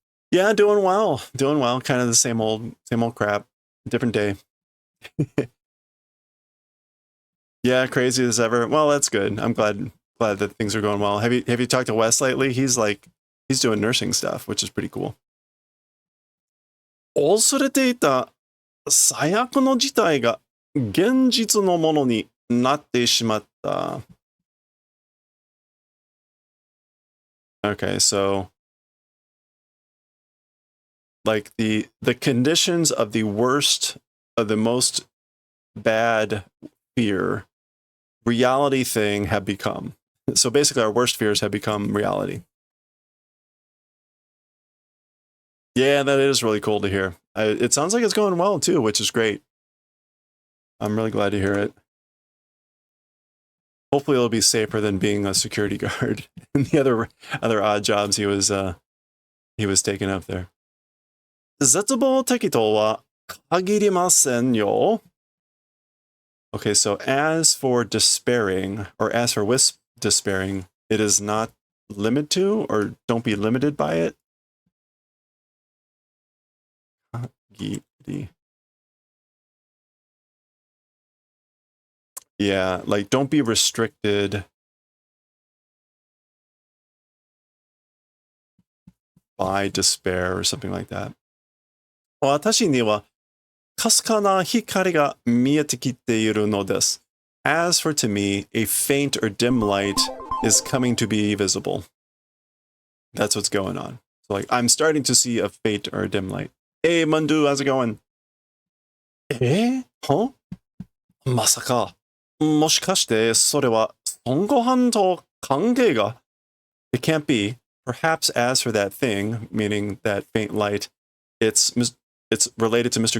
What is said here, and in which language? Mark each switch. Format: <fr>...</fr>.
<en>Yeah, doing well. Kind of the same old crap. Different day. Yeah, crazy as ever. Well, that's good. I'm glad that things are going well. Have you talked to Wes lately? He's doing nursing stuff, which is pretty cool.</en> <ja>恐れていた最悪の事態が現実のものになってしまった。</ja> <en>Okay, so like the conditions of the worst, of the most bad fear, reality thing have become. So basically our worst fears have become reality. Yeah, that is really cool to hear. It sounds like it's going well too, which is great. I'm really glad to hear it. Hopefully it'll be safer than being a security guard and the other odd jobs he was taking up there.</en> <ja>絶望的とは限りませんよ.</ja> <en>Okay, so as for despairing, or as for despairing, it is not limited to, or don't be limited by it. Yeah, like don't be restricted by despair or something like that.</en> <ja>私にはかすかな光が見えてきているのです.</ja> <en>As for to me, a faint or dim light is coming to be visible. That's what's going on. So like, I'm starting to see a faint or a dim light. Hey, Mundu, how's it going? Huh?</en> <ja>まさか、もしかしてそれは孫悟飯と関係が?</ja> <en>It can't be. Perhaps as for that thing, meaning that faint light, it's related to Mr.</en>